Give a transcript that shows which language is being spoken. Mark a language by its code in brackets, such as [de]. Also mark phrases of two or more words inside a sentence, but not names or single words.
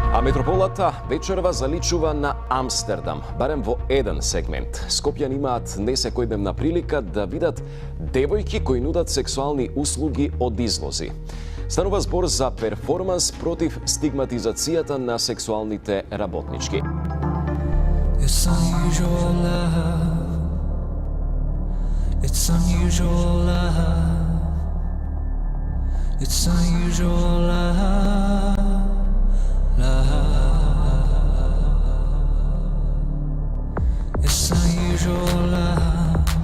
[mk] Метрополата вечерва заличува на Амстердам, барем во еден сегмент. Скопјани имаат несекојдневна прилика да видат девојки кои нудат сексуални услуги од излози. Станува збор за перформанс против стигматизацијата на сексуалните работнички. [en] It's unusual love. It's unusual love. It's unusual love. It's unusual love.